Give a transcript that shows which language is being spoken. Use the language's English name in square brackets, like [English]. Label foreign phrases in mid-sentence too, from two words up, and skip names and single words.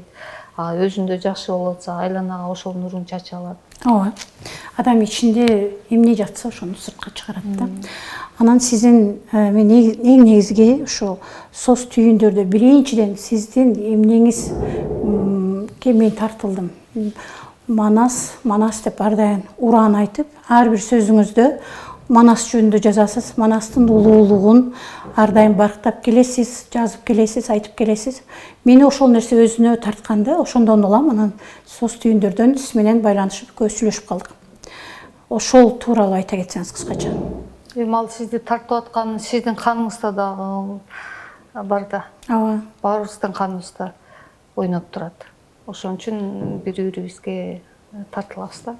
[Kyrgyz] Өзүндө жакшы болуп атса, айланага ошол нурун чача алат. Ооба. Адам ичинде эмне жатса, ошону сыртка чыгарат да. Анан сиздин мен эң негизги ушул соц түйүндөрдө биринчиден сиздин эмнеңиз кейін мен тартылдым. [Kazakh] Манас деп ардайын уран айтып, әрбір сөзіңізді Манас жөнінде жазасыз. Манастың ұлылығын ардайын барықтап келесіз, жазып келесіз, айтып келесіз. [Kyrgyz] Мені ошол нерсе өзүнө тартканды, ошондон улам анан сос түйүндөрдөн сиз менен байланышып көзүлөшүп калдык. Ошол тууралуу айта кетсеңиз кыскача. Эми ал сизди тартып аткан сиздин каныңызда дагы бар да. Ооба. Баарыбыздын каныбызда ойноп турат. Ошон үчүн бири-бирибизге тартылабыз да.